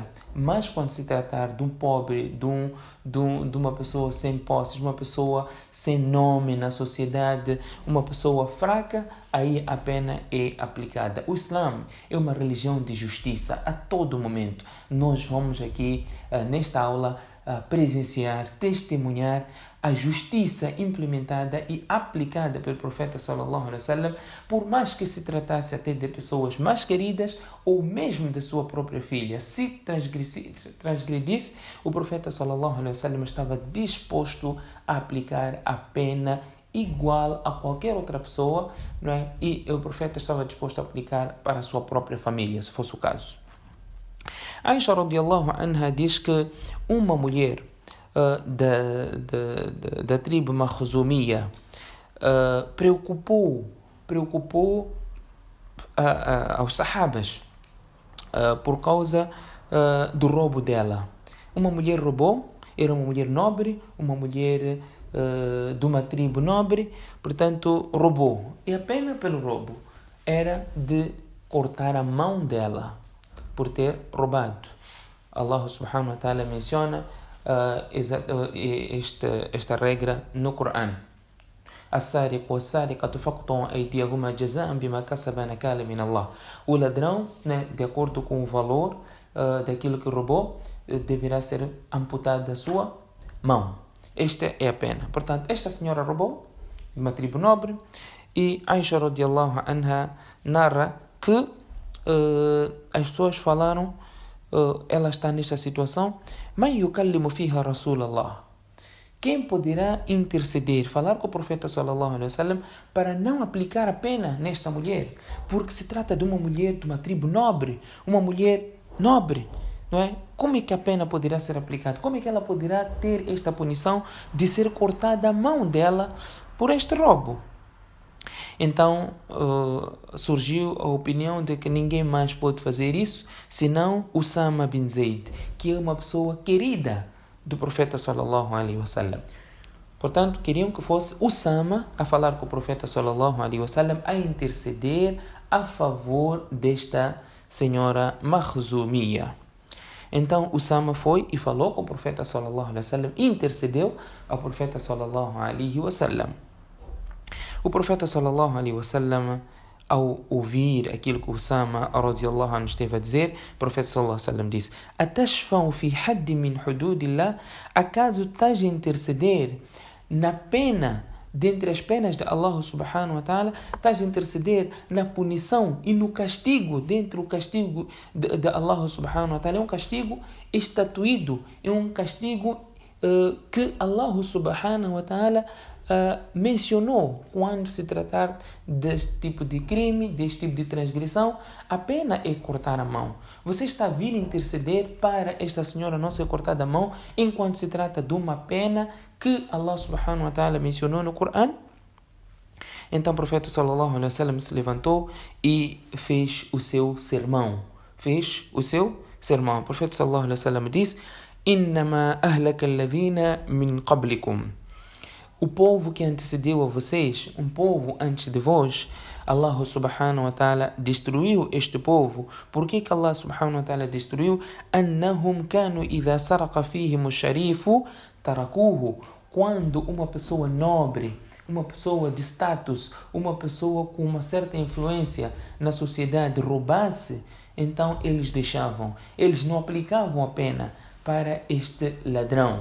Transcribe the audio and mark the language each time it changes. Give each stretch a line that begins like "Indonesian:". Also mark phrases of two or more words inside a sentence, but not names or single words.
Portuguese: Mas quando se tratar de um pobre, de uma pessoa sem posses, de uma pessoa sem nome na sociedade, uma pessoa fraca, aí a pena é aplicada. O Islã é uma religião de justiça a todo momento. Nós vamos aqui, nesta aula, presenciar, testemunhar a justiça implementada e aplicada pelo profeta
Arabic: صلى الله عليه وسلم,
Portuguese: por mais que se tratasse até de pessoas mais queridas ou mesmo de sua própria filha. Se transgredisse, o profeta
Arabic: صلى الله عليه وسلم
Portuguese: estava disposto a aplicar a pena igual a qualquer outra pessoa, não é? E o profeta estava disposto a aplicar para a sua própria família, se fosse o caso. Aisha
Arabic: رضي الله عنها
Portuguese: diz que uma mulher da tribo Makhzumiyya preocupou aos sahabas por causa do roubo dela. Uma mulher roubou, era uma mulher nobre, uma mulher de uma tribo nobre, portanto roubou. E a pena pelo roubo era de cortar a mão dela por ter roubado.
Arabic: الله سبحانه وتعالى
Portuguese: menciona esta regra no Corão.
Arabic: السارق والسارقة فاقطعوا أيديهما جزاء بما كسبا نكالا من الله.
Portuguese: O ladrão, né, de acordo com o valor daquilo que roubou, deverá ser amputado da sua mão. Esta é a pena. Portanto, esta senhora roubou de uma tribo nobre, e Aisha
Arabic: رضي الله عنها
Portuguese: narra que as pessoas falaram, ela está nesta situação,
Arabic: من يكلم فيها رسول الله.
Portuguese: Quem poderá interceder, falar com o profeta
Arabic: صلى الله عليه وسلم
Portuguese: para não aplicar a pena nesta mulher? Porque se trata de uma mulher de uma tribo nobre, uma mulher nobre, não é? Como é que a pena poderá ser aplicada? Como é que ela poderá ter esta punição de ser cortada a mão dela por este roubo? Então surgiu a opinião de que ninguém mais pode fazer isso senão Usama bin Zaid, que é uma pessoa querida do profeta
Arabic: صلى الله عليه وسلم.
Portuguese: Portanto, queriam que fosse Usama a falar com o profeta
Arabic: صلى الله عليه وسلم,
Portuguese: a interceder a favor desta senhora Makhzumiyya. Então Usama foi e falou com o profeta
Arabic: صلى الله عليه وسلم,
Portuguese: intercedeu ao profeta
Arabic: صلى الله عليه وسلم.
Portuguese: O profeta
Arabic: صلى الله عليه وسلم,
Portuguese: ao ouvir aquilo que Usama
Arabic: رضي الله عنه
Portuguese: esteve a dizer, o profeta
Arabic: صلى الله عليه وسلم
Portuguese: disse:
Arabic: أتشفع في حد من حدود الله?
Portuguese: Acaso estás a interceder na pena dentre as penas de
Arabic: الله سبحانه وتعالى,
Portuguese: estás a interceder na punição e no castigo, dentro do castigo de
Arabic: الله سبحانه وتعالى.
Portuguese: É um castigo estatuído, é um castigo que
Arabic: الله سبحانه وتعالى
Portuguese: mencionou quando se tratar deste tipo de crime, deste tipo de transgressão. A pena é cortar a mão. Você está a vir interceder para esta senhora não ser cortada a mão, enquanto se trata de uma pena que
Arabic: الله سبحانه وتعالى
Portuguese: mencionou no Coran. Então o profeta
Arabic: صلى الله عليه وسلم
Portuguese: se levantou e fez o seu sermão. O profeta
Arabic: صلى الله عليه وسلم
Portuguese: disse:
Arabic: "إنما أهلك الذين من قبلكم."
Portuguese: O povo que antecedeu a vocês, um povo antes de vós,
Arabic: الله سبحانه وتعالى
Portuguese: destruiu este povo. Por que
Arabic: الله سبحانه وتعالى
Portuguese: destruiu?
Arabic: أنهم كانوا إذا سرق فيهم الشريف تركوه.
Portuguese: Quando uma pessoa nobre, uma pessoa de status, uma pessoa com uma certa influência na sociedade roubasse, então eles deixavam. Eles não aplicavam a pena para este ladrão.